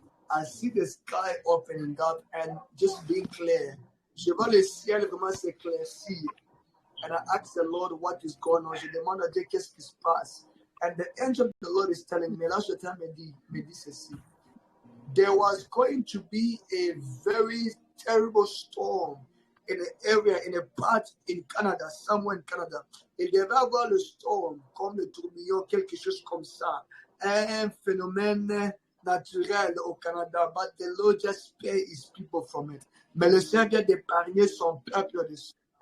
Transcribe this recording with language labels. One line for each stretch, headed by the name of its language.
English: I see the sky opening up and just being clear.
French: Je vois le ciel vraiment s'éclaircir.
English: And I ask the Lord what is going on.
French: Je demande à Dieu qu'est-ce qui se passe.
English: And the angel of the Lord is telling me,
French: là, je me dit ceci.
English: There was going to be a very terrible storm in an area, in a part in Canada, somewhere in Canada.
French: Il devait avoir le storm, comme le tourbillon, quelque chose comme ça. Un phénomène naturel au Canada.
English: But the Lord just spare his people from it.
French: Mais le Seigneur vient d'épargner son peuple de ça.